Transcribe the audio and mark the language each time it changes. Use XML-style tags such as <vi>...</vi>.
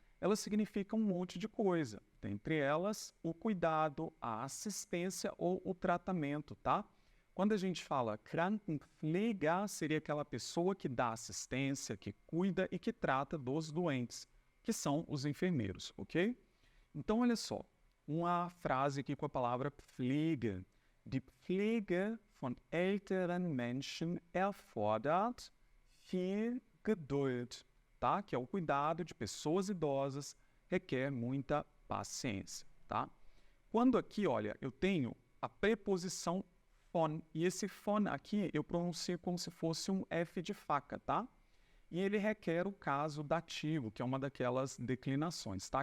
<pt>Ela significa um monte de coisa. Dentre elas, o cuidado, a assistência ou o tratamento, tá? Quando a gente fala Krankenpfleger, seria aquela pessoa que dá assistência, que cuida e que trata dos doentes, que são os enfermeiros, ok? Então, olha só, uma frase aqui com a palavra Pflege.</pt> <de>Die Pflege von älteren Menschen erfordert viel Geduld, tá?</de> <pt>Que é o cuidado de pessoas idosas, requer muita paciência, tá? Quando aqui, olha, eu tenho a preposição von, e esse von aqui eu pronuncio como se fosse um F de faca, tá? E ele requer o caso dativo, que é uma daquelas declinações, tá?</pt>